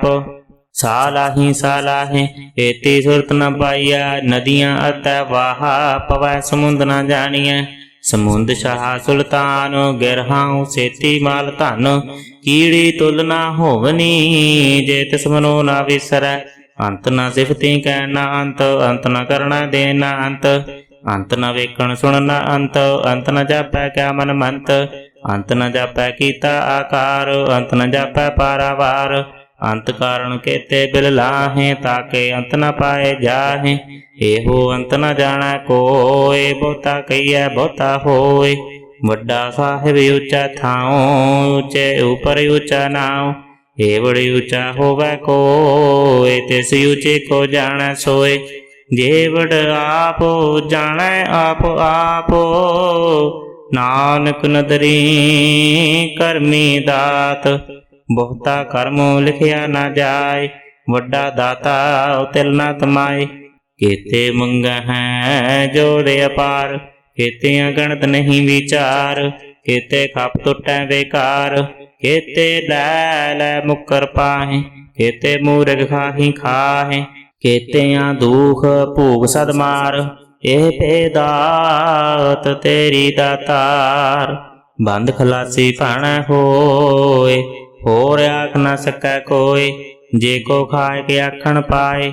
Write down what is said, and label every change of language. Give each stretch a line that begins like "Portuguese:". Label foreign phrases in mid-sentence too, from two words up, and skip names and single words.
Punjabi: ਸਾਲਾਹੀ ਸਾਲਾਹੇ ਏਤੀ ਸੁਰਤ ਨ ਪਾਇਆ, ਨਦੀਆਂ ਅਤੈ ਵਾਹਾ ਪਵੈ ਸਮੁੰਦ ਨ ਜਾਣੀਐ। ਸਮੁੰਦ ਸ਼ਾਹ ਸੁਲਤਾਨ, ਗਿਰਹਾਂ ਸੇਤੀ ਮਾਲ ਧਨ। ਕੀੜੀ ਤੁਲ ਨਾ ਹੋਵਨੀ, ਜੇ ਤਿਸ ਮਨੋ ਨਾ ਵਿਸਰੈ। ਅੰਤ ਨ ਸਿਫਤੀ ਕਹਣਾ ਅੰਤ, ਅੰਤ ਨ ਕਰਣਾ ਦੇਣਾ ਅੰਤ। ਅੰਤ ਨ ਵੇਖਣ ਸੁਣਨਾ ਅੰਤ, ਅੰਤ ਨ ਜਾਪੈ ਕਿਆ ਮਨ ਮੰਤ। ਅੰਤ ਨ ਜਾਪੈ ਕੀਤਾ ਆਕਾਰ, ਅੰਤ ਨ ਜਾਪੈ ਪਾਰਾਵਾਰ। ਅੰਤ ਕਾਰਣ ਕੇਤੇ ਬਿਲ ਲਾਹੇ, ਤਾਕੇ ਅੰਤ ਨ ਪਾਏ ਜਾਹੇ। ਏਹੋ ਅੰਤ ਨ ਜਾਣੈ ਕੋਇ, ਬਹੁਤਾ ਕਹੀਐ ਬਹੁਤਾ ਹੋਇ। ਵੱਡਾ ਸਾਹਿਬ ਊਚਾ ਥਾਓ, ਊਚੇ ਉਪਰ ਊਚਾ ਨਾਓ। ਏਵਡ ਊਚਾ ਹੋਵੈ ਕੋਇ, ਤਿਸ ਊਚੇ ਕੋ ਜਾਣੈ ਸੋਇ। ਜੇਵਡ ਆਪ ਜਾਣੈ ਆਪ ਆਪੋ, ਨਾਨਕ ਨਦਰੀ ਕਰਮੀ ਦਾਤ। ਬਹੁਤਾ ਕਰਮ ਲਿਖਿਆ ਨਾ ਜਾਇ, ਵੱਡਾ ਦਾਤਾ ਤਿਲ ਨਾ ਤਮਾਏ। ਕੇਤੇ ਮੰਗਹੈ ਜੋਰ ਅਪਾਰ, ਕੇਤੇ ਅਗਣਤ ਨਹੀਂ ਵਿਚਾਰ। ਕੇਤੇ ਖਪ ਤੁਟੈ ਬੇਕਾਰ, ਕੇਤੇ ਲੈ ਲੈ ਮੁਕਰ ਪਾਹੇ। ਕੇਤੇ ਮੂਰਖ ਖਾਹੀ ਖਾਹੇ, ਕੇਤਿਆ ਦੁਖ ਭੂਖ ਸਦ ਮਾਰ। ਏਹ ਭੇਦਾਤ ਤੇਰੀ ਦਾਤਾਰ, ਬੰਦ ਖਲਾਸੀ ਭਾਣੈ ਹੋਇ। ਹੋਰ ਆਖ ਨ ਸਕੈ ਕੋਇ, ਜੇ ਕੋ ਖਾਏ ਕੇ ਆਖਣ ਪਾਏ।